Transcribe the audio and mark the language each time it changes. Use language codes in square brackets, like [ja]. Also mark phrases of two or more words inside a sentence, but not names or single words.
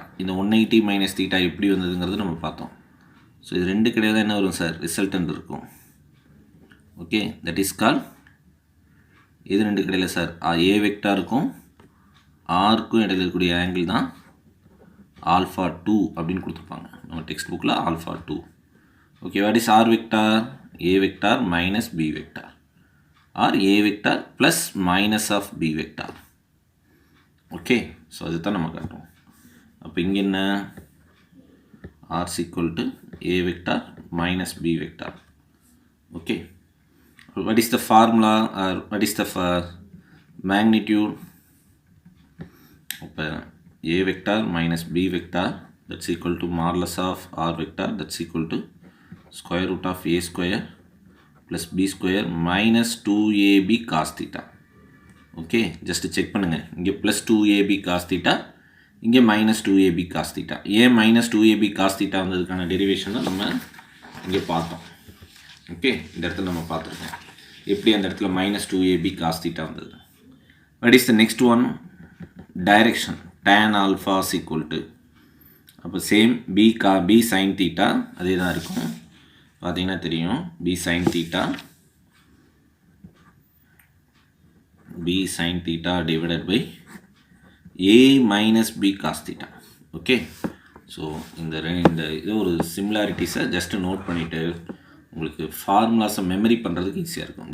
[ta] இந்த 180 [en] minus theta [ta] எப்படி வந்ததுங்கிறது நம்ம பார்த்தோம். ஸோ இது ரெண்டு கிடையாது என்ன வரும் சார், ரிசல்டன்ட் இருக்கும். ஓகே, [en] that is call, [ta] இது ரெண்டு கிடையாது சார், A வெக்டாருக்கும் ஆருக்கும் இடையில் இருக்கக்கூடிய ஆங்கிள் தான் ஆல்ஃபா 2 அப்படின்னு கொடுத்துருப்பாங்க நம்ம டெக்ஸ்ட் புக்கில், ஆல்ஃபா 2. ஓகே, [en] What is R vector, A vector minus B vector, R A vector plus minus of B vector. [ta] ஓகே, ஸோ அதுதான் நம்ம காட்டுறோம். அப்போ இங்கே என்ன, [en] R equal to A vector minus B vector. ஓகே, what is the formula or what is the magnitude? அப்போ A vector minus B vector, that's equal to modulus of R vector, that's equal to square root of A square plus B square minus 2AB cos theta. [ta] ஓகே, [en] just check [ta] பண்ணுங்கள். இங்கே [en] plus 2AB cos theta, [ta] இங்கே [en] minus 2AB cos theta. [ta] ஏன் [en] minus 2AB cos theta [ta] வந்ததுக்கான டெரிவேஷனை நம்ம இங்கே பார்த்தோம். ஓகே, இந்த இடத்துல நம்ம பார்த்துருக்கோம் எப்படி அந்த இடத்துல [en] minus 2AB cos theta [ta] வந்தது. [en] What is the next one, direction, tan alpha is equal to, [ta] அப்போ சேம் [en] B sin theta [ta] அதே தான் இருக்கும். [en] பார்த்தீங்கன்னா தெரியும், B sin theta divided by A minus B cos theta. [ta] ஓகே, ஸோ இந்த இது ஒரு சிமிலாரிட்டிஸை [en] just note [ta] பண்ணிவிட்டு உங்களுக்கு ஃபார்முலாஸை மெமரி பண்ணுறதுக்கு ஈஸியாக இருக்கும்.